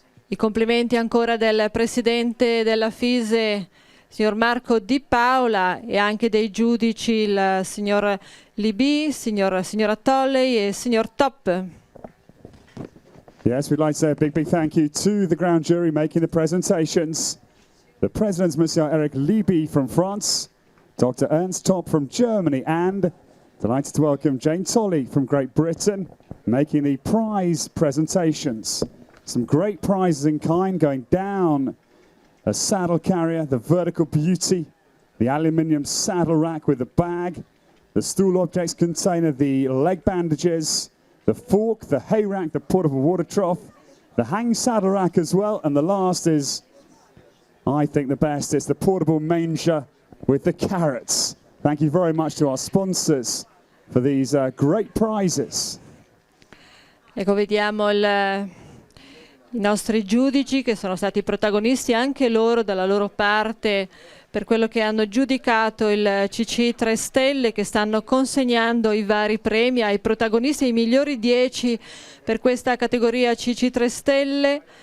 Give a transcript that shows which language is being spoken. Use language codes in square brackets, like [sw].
[it] I complimenti ancora del presidente della FISE, signor Marco Di Paola, e anche dei giudici, il signor Libì, signora Tolley e signor Top. [en] Yes, we'd like to say a big thank you to the ground jury making the presentations. The presidents, Monsieur Eric Libby from France, Dr. Ernst Top from Germany, and delighted to welcome Jane Tolley from Great Britain, making the prize presentations. Some great prizes in kind going down a saddle carrier, the vertical beauty, the aluminium saddle rack with the bag, the stool objects container, the leg bandages, the fork, the hay rack, the portable water trough, the hang saddle rack as well, and the last is, I think, the best. It's the portable manger with the carrots. Thank you very much to our sponsors for these great prizes. [it] Ecco, vediamo i nostri giudici che sono stati protagonisti anche loro dalla loro parte per quello che hanno giudicato il CC 3 Stelle, che stanno consegnando i vari premi ai protagonisti, ai migliori 10 per questa categoria CC 3 Stelle.